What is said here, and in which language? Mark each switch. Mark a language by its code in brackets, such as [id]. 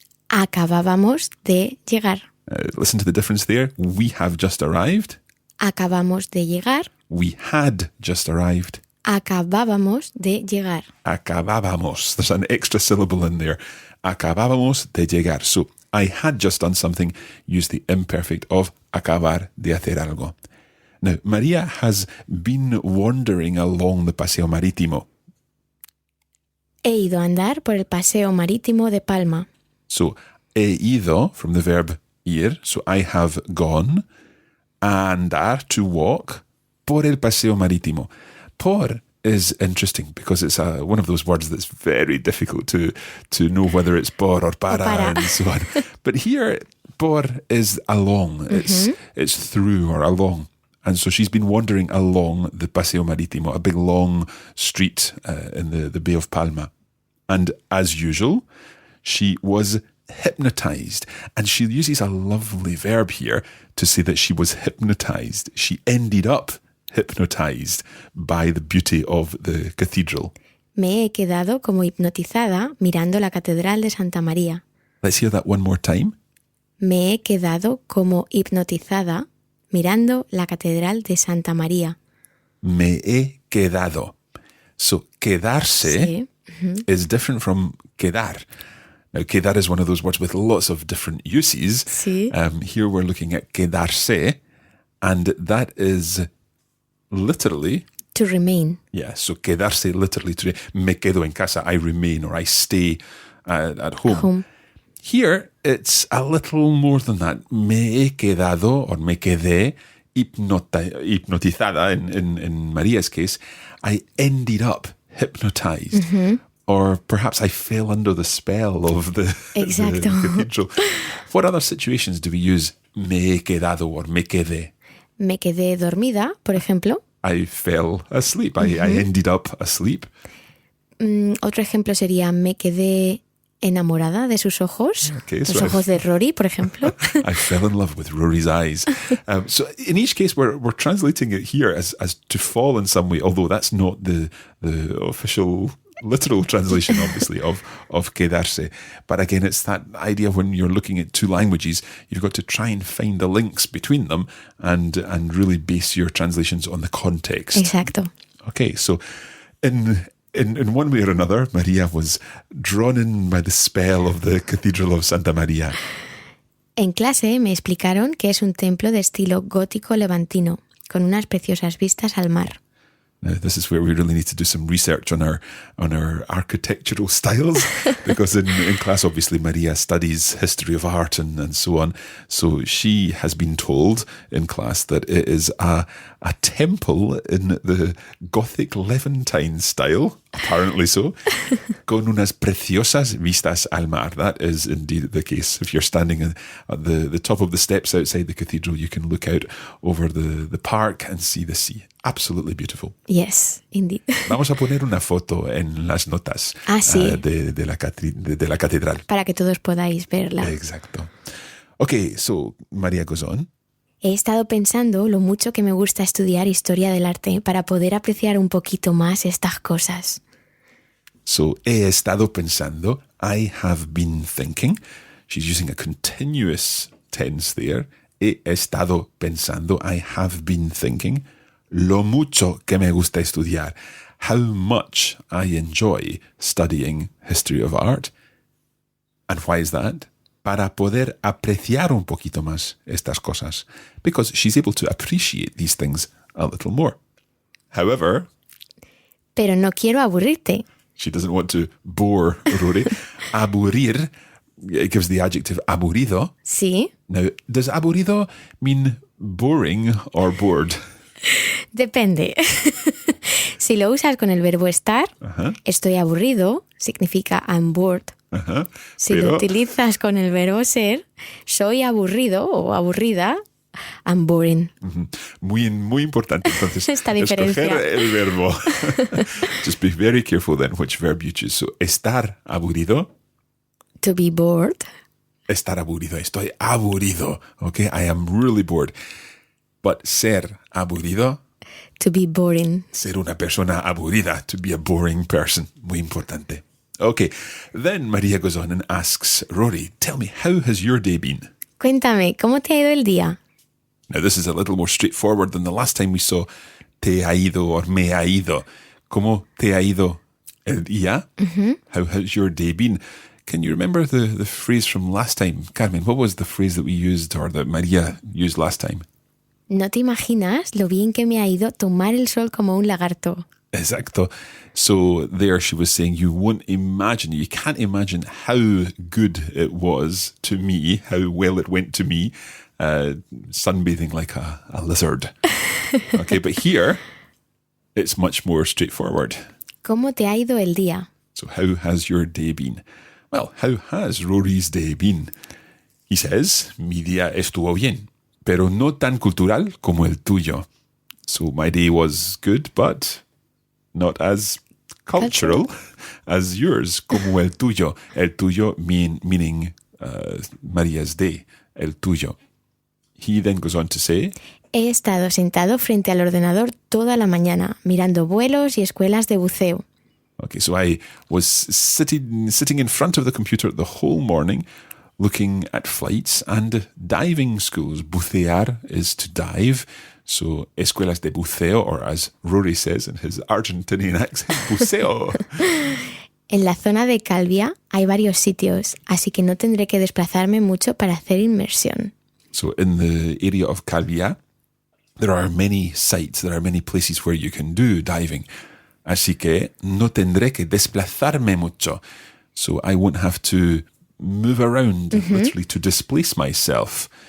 [es] Acabábamos de llegar. [en] Listen to the difference there. We have just arrived. [es] Acabamos de llegar. [en] We had just arrived. [es] Acabábamos de llegar. Acabábamos. [en] There's an extra syllable in there. [es] Acabábamos de llegar. [en] So, I had just done something. Use the imperfect of [es] acabar de hacer algo. [en] Now, Maria has been wandering along the Paseo Marítimo. [es] He ido a andar por el Paseo Marítimo de Palma. [en] So, he ido, from the verb ir, so I have gone, [es] a andar, [en] to walk, por el Paseo Marítimo. Por is interesting because it's one of those words that's very difficult to know whether it's por or para. And so on. But here, por is along. It's through or along. And so she's been wandering along the Paseo Marítimo, a big long street in the Bay of Palma. And as usual, she was hypnotized. And she uses a lovely verb here to say that she was hypnotized. She ended up hypnotized by the beauty of the cathedral. [es] Me he quedado como hipnotizada mirando la Catedral de Santa María. [en] Let's hear that one more time. [es] Me he quedado como hipnotizada mirando la Catedral de Santa María. Me he quedado. [en] So, quedarse is different from quedar. Now, quedar is one of those words with lots of different uses. [es] Sí. [en] Here we're looking at quedarse, and that is literally... To remain. Yeah, so quedarse literally to... [es] Me quedo en casa, [en] I remain, or I stay at home. Here, it's a little more than that. [es] Me he quedado, or me quedé, hipnotizada, [en] in Maria's case. I ended up hypnotized. Or perhaps I fell under the spell of the cathedral. What other situations do we use [es] me he quedado [en] or [es] me quedé? Me quedé dormida, por ejemplo. [en] I fell asleep. I ended up asleep. [es] Otro ejemplo sería me quedé enamorada de sus ojos. [en] Okay, [es] los ojos de Rory, por ejemplo. [en] I fell in love with Rory's eyes. So in each case, we're translating it here as to fall in some way, although that's not the official literal translation, obviously, of quedarse. But again, it's that idea when you're looking at two languages, you've got to try and find the links between them and really base your translations on the context. [es] Exacto. [en] Okay, so in one way or another, Maria was drawn in by the spell of the Cathedral of Santa Maria. [es] En clase me explicaron que es un templo de estilo gótico levantino, con unas preciosas vistas al mar. [en] Now, this is where we really need to do some research on our architectural styles, because in class, obviously, Maria studies history of art and so on. So she has been told in class that it is a temple in the Gothic Levantine style, apparently so, [es] con unas preciosas vistas al mar. [en] That is indeed the case. If you're standing at the top of the steps outside the cathedral, you can look out over the park and see the sea. Absolutely beautiful. Yes, indeed. [es] Vamos a poner una foto en las notas de la catedral. Para que todos podáis verla. Exacto. [en] Okay, so Maria goes on. [es] He estado pensando lo mucho que me gusta estudiar historia del arte para poder apreciar un poquito más estas cosas. [en] So, [es] he estado pensando, [en] I have been thinking. She's using a continuous tense there. [es] He estado pensando, [en] I have been thinking. [es] Lo mucho que me gusta estudiar. [en] How much I enjoy studying history of art. And why is that? [es] Para poder apreciar un poquito más estas cosas. [en] Because she's able to appreciate these things a little more. However... [es] Pero no quiero aburrirte. [en] She doesn't want to bore Rory. Aburrir, it gives the adjective aburrido. [es] Sí. [en] Now, does aburrido mean boring or bored? [es] Depende. Si lo usas con el verbo estar, estoy aburrido, significa [en] I'm bored. [es] Si lo utilizas con el verbo ser, soy aburrido o aburrida, [en] I'm boring. [es] Muy importante, entonces. Esta diferencia. Escoger el verbo. [en] Just be very careful then which verb you choose. [es] So, estar aburrido. [en] To be bored. [es] Estar aburrido. Estoy aburrido. [en] Okay, I am really bored. [es] But ser aburrido. [en] To be boring. [es] Ser una persona aburrida. [en] To be a boring person. [es] Muy importante. [en] Okay, then Maria goes on and asks Rory, tell me, how has your day been? [es] Cuéntame, ¿cómo te ha ido el día? [en] Now, this is a little more straightforward than the last time we saw te ha ido or me ha ido. [es] ¿Cómo te ha ido el día? [en] How has your day been? Can you remember the phrase from last time? Carmen, what was the phrase that we used or that Maria used last time? [es] No te imaginas lo bien que me ha ido tomar el sol como un lagarto. Exacto. [en] So there she was saying you can't imagine how good it was to me, how well it went to me, sunbathing like a lizard. Okay, but here it's much more straightforward. [es] ¿Cómo te ha ido el día? [en] So how has your day been? Well, how has Rory's day been? He says, [es] mi día estuvo bien, pero no tan cultural como el tuyo. [en] So my day was good, but not as cultural as yours, [es] como el tuyo. [en] El tuyo meaning Maria's day, el tuyo. He then goes on to say, [es] he estado sentado frente al ordenador toda la mañana, mirando vuelos y escuelas de buceo. [en] Okay, so I was sitting in front of the computer the whole morning, looking at flights and diving schools. Bucear is to dive. So, [es] escuelas de buceo, [en] or as Rory says in his Argentinian accent, buceo. [es] En la zona de Calvia hay varios sitios, así que no tendré que desplazarme mucho para hacer inmersión. [en] So, in the area of Calvia, there are many sites, there are many places where you can do diving. [es] Así que no tendré que desplazarme mucho. [en] So, I won't have to move around, literally to displace myself.